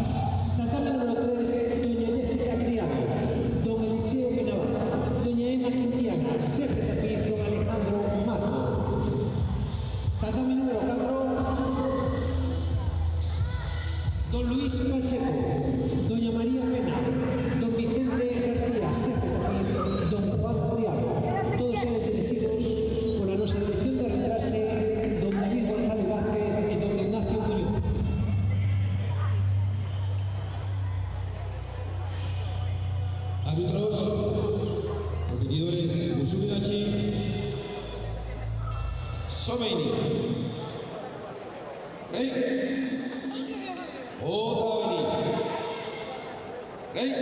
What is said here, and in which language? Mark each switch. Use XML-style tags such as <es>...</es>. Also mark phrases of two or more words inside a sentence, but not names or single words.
<es>Tatami número 3, doña Jessica Criado, don Eliseo Benavar, doña Emma Quintiana,</es> <gl>sempre aquí,</gl> <es>don Alejandro Mazo. Tatami número 4, don Luis Pacheco, doña María Pena, don Vicente García,</es> <gl>sempre aquí,</gl> <es>don Juan Criado. Todos ellos dirigidos por la nuestra dirección de arbitraje, don David González Vázquez y don Ignacio Muñoz. Árbitros, competidores, Musubinachi, Someini, Rey, Otavani, Rey.</es>